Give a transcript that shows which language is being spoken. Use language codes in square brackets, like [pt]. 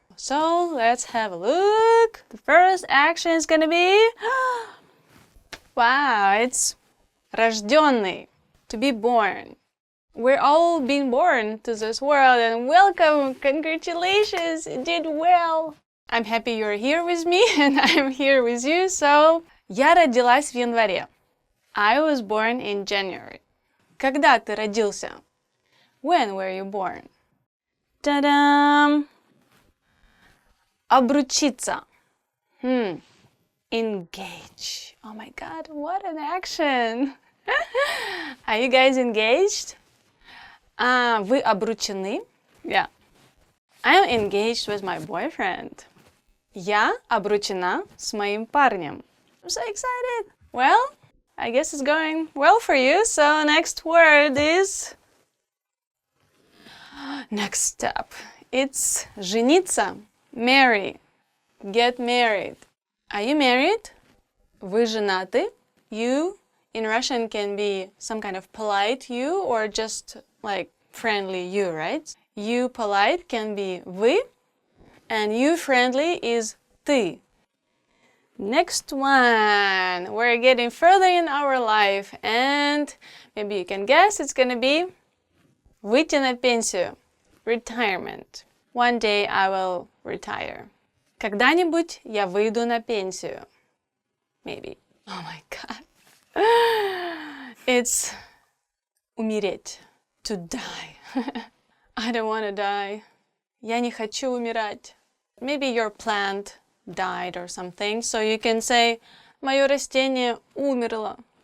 [en] So let's have a look. The first action is gonna be wow, it's [ru] рожденный, [en] to be born. We're all being born to this world, and welcome, congratulations, you did well. I'm happy you're here with me and I'm here with you. [ru] So, я родилась в январе. [en] I was born in January. [ru] Когда ты родился? [en] When were you born? Ta-dam! [ru] Обручиться. [en] Engage. Oh my God, what an action! Are you guys engaged? [ru] Вы обручены? [en] Yeah. I'm engaged with my boyfriend. [ru] Я обручена с моим парнем. [en] I'm so excited. Well, I guess it's going well for you. So next word is... Next step. It's жениться. Marry. Get married. Are you married? [ru] Вы женаты? [en] You in Russian can be some kind of polite you or just like friendly you, right? You polite can be вы, and you friendly is ты. Next one. We're getting further in our life, and maybe you can guess it's gonna be [ru] выйти на пенсию. [en] Retirement. One day I will retire. [ru] Когда-нибудь я выйду на пенсию. [en] Maybe. Oh my God. It's умереть. to die. I don't want to die. [ru] Я не хочу умирать. [en] Maybe your plant died or something, so you can say [ru] Мое растение умерло.